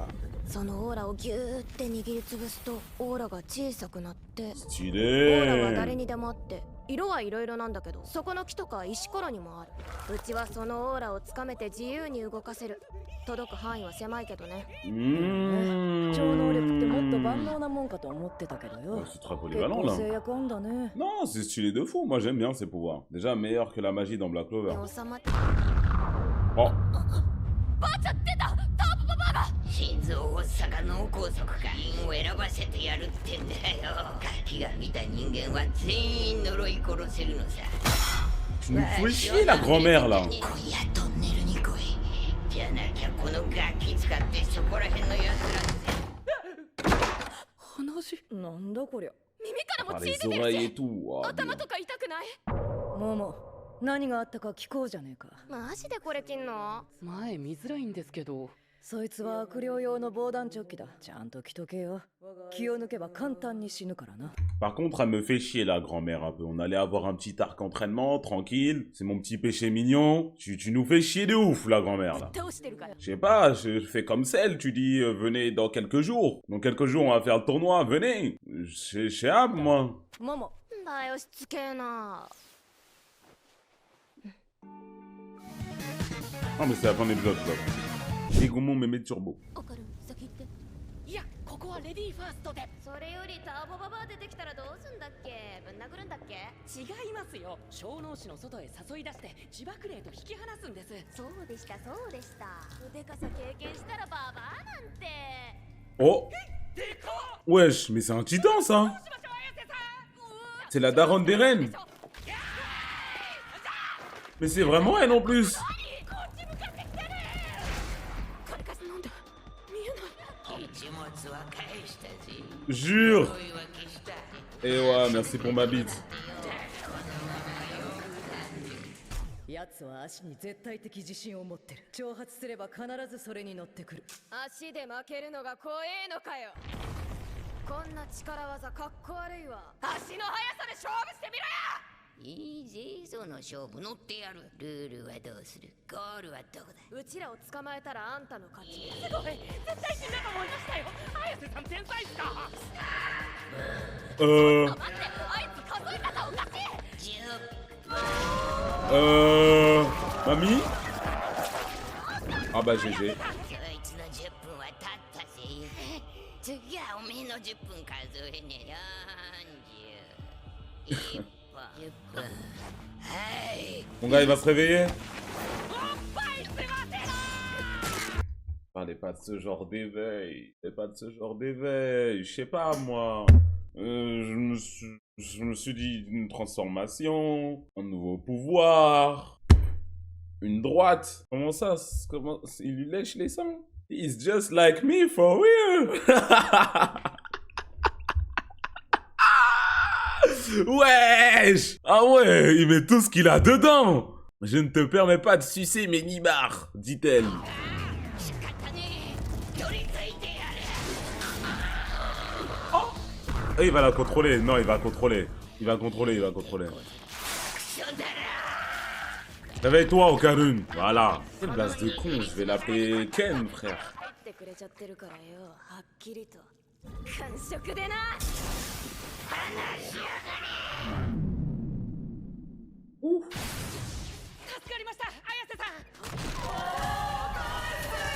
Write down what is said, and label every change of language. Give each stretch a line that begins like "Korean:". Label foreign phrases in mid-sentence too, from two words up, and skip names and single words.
Japanese: そのオーラをギューって握りつぶすとオーラが小さくなって、オ
French: Stylé.
Japanese: ーラは誰にでもあって色はいろいろなんだけど、そこの木とか石ころにもある。うちはそのオーラをつかめて自由に動かせる。届く範囲は狭いけどね。超能力ってもっと万能なもんかと思ってたけどよ。
French: C'est très polyvalent là.
Japanese: 制約あんだね。
French: Non, c'est stylé de fou. Moi j'aime bien ces pouvoirs. Déjà meilleur que la magie dans Black Clover.
Japanese: 収まって。 Oh. バーチャ出た。ターボババアが。心臓発作か脳梗塞か因を選ばせてやるってんだよ。ガキが見た人間は全員呪い殺せるのさ。
French: Tu nous fais chier la grand-mère là.
Japanese: 今夜トンネルに来い。じゃなきゃこのガキ使ってそこら辺のやつら話なんだこりゃ。耳からも
French: Par
Japanese: 血
French: les
Japanese: 出てる
French: oreilles
Japanese: し
French: et tout. Oh,
Japanese: 頭とか痛くない？もも、何があったか聞こうじゃねえか。マジでこれ切んの？前見づらいんですけど。そいつは悪霊用の防弾チョッキだ。ちゃんと着とけよ。気を抜けば簡単に死ぬからな。
French: Par contre, elle me fait chier la grand-mère un peu. On allait avoir un petit arc entraînement, tranquille. C'est mon petit péché mignon. Tu nous fais chier de ouf, la grand-mère là.
Japanese: 倒してるから。
French: Je sais pas, je fais comme celle. Tu dis, venez dans quelques jours. Dans quelques jours, on va faire le tournoi. Venez. Je sais pas, moi.
Japanese: もも、だよしつけえな。
French: Ah, mais c'est la fin de l'épisode, là. Et comment me met turbo.
Japanese: オカルン先行って。いや、ここはレディーファーストで。それよりターボババア出てきたらどうすんだっけ？ぶん殴るんだっけ？違いますよ。小脳市の外へ誘い出して自爆霊と引き離すんです。そうでしたそうでした。腕かさ経験したらババアなんて。 Oh.
French: Wesh, mais c'est un titan, ça. C'est la daronne des reines. Mais c'est vraiment elle en plus.
Japanese: 一物は返したぜ。
French: Jure.
Japanese: 呪いは消した。
French: Et ouais, merci pour ma bite.
Japanese: 奴は足に絶対的自信を持ってる。挑発すれば必ずそれに乗ってくる。足で負けるのが怖えのかよ。こんな力技かっこ悪いわ。足の速さで勝負してみろよ。いいぜ、その勝負乗ってやる。ルールはどうする？ゴールはどこだ？うちらを捕まえたらあんたの勝ち。すごい、絶対死んだと思いましたよ。綾瀬さん天才っすか？待って、あいつ数え方おかしい。
French: Mamie? Ah bah GG.
Japanese: そいつの10分は経ったぜ。次はおめえの10分数えねえ。40、1本、10分。はい。
French: Mon gars, il va se réveiller. Parlez pas de ce genre d'éveil. Parlez pas de ce genre d'éveil. Je sais pas, moi. Je me suis dit une transformation, un nouveau pouvoir, une droite. Comment ça? Comment il lui lèche les sangs?
English: He's just like me for real.
French: Wesh! Ah ouais, il met tout ce qu'il a dedans. Je ne te permets pas de sucer mes nibards, dit-elle. Et il va la contrôler. Non, il va contrôler. Il va contrôler, il va contrôler. Réveille-toi, Okarun. Voilà. Quelle base de con, je vais l'appeler Ken, frère.
Japanese: ってくれちゃってるからよ。はっきりと。完食でな。助かりました、綾瀬さん。